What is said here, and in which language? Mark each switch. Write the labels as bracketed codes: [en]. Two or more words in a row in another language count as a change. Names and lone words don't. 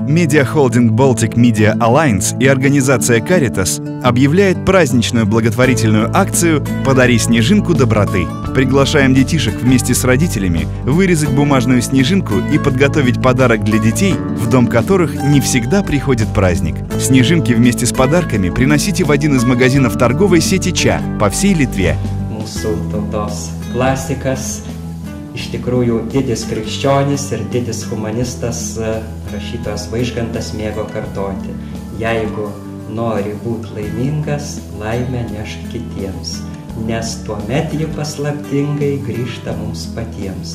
[ru] Медиахолдинг Baltic Media Alliance и организация Caritas объявляет праздничную благотворительную акцию «Подари снежинку доброты». Приглашаем детишек вместе с родителями вырезать бумажную снежинку и подготовить подарок для детей, в дом которых не всегда приходит праздник. Снежинки вместе с подарками приносите в один из магазинов торговой сети ЧА по всей Литве. [lt] Mūsų tautos klasikas, iš tikrųjų didis krikščionis ir didis humanistas rašytojas Vaižgantas mėgo kartoti: jeigu nori būti laimingas, laimę nešk kitiems, nes tuomet ji paslaptingai grįžta mums patiems.